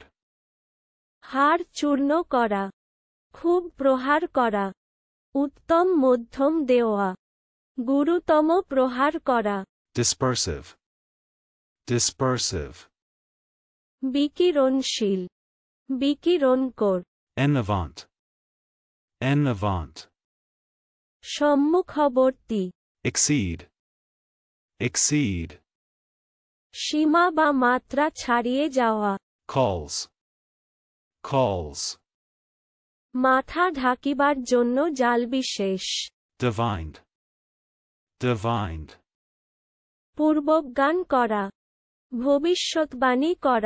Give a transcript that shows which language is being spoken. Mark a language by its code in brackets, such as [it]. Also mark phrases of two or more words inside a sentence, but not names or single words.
[bn] হাড় চূর্ণ করা খুব প্রহার করা উত্তম মধ্যম দেওয়া গুরুতম প্রহার করা [en] dispersive, dispersive, [bn] বিকিরণশীল বিকিরণকর [fr] en avant, en avant, [bn] সম্মুখবর্তী [en] exceed, exceed, [bn] সীমা বা মাত্রা ছাড়িয়ে যাওয়া [en] calls, calls, [bn] মাথা ঢাকিবার জন্য জাল বিশেষ [en] divined, divined, [bn] পূর্বজ্ঞান করা ভবিষ্যৎবাণী করা